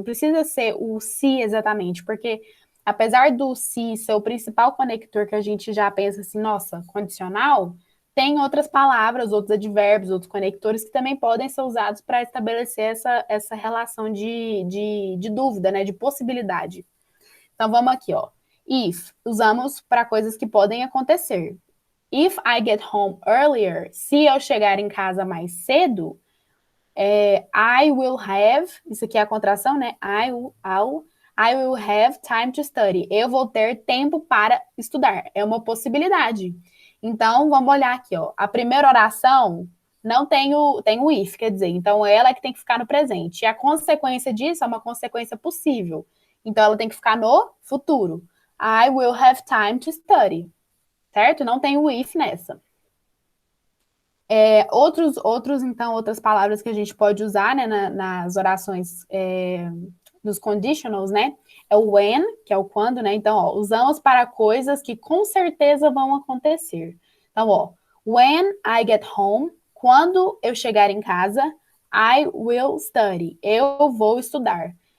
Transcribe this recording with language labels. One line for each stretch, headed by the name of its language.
Portuguese: Não precisa ser o se exatamente, porque apesar do se ser o principal conector que a gente já pensa assim, nossa, condicional, tem outras palavras, outros advérbios, outros conectores que também podem ser usados para estabelecer essa relação de dúvida, né, de possibilidade. Então vamos aqui, ó. If, usamos para coisas que podem acontecer. If I get home earlier, se eu chegar em casa mais cedo, I will have, isso aqui é a contração, né?
English: I will have time to study.
Portuguese: Eu vou ter tempo para estudar. É uma possibilidade. Então, vamos olhar aqui, ó. A primeira oração não tem o if, quer dizer, então ela é que tem que ficar no presente. E a consequência disso é uma consequência possível. Então, ela tem que ficar no futuro.
English: I will have time to study.
Portuguese: Certo? Não tem o if nessa. Então, outras palavras que a gente pode usar, né, nas orações, nos conditionals, né, é o when, que é o quando, né, então, ó, usamos para coisas que com certeza vão acontecer. Então, ó, when I get home, quando eu chegar em casa, I will study, eu vou estudar.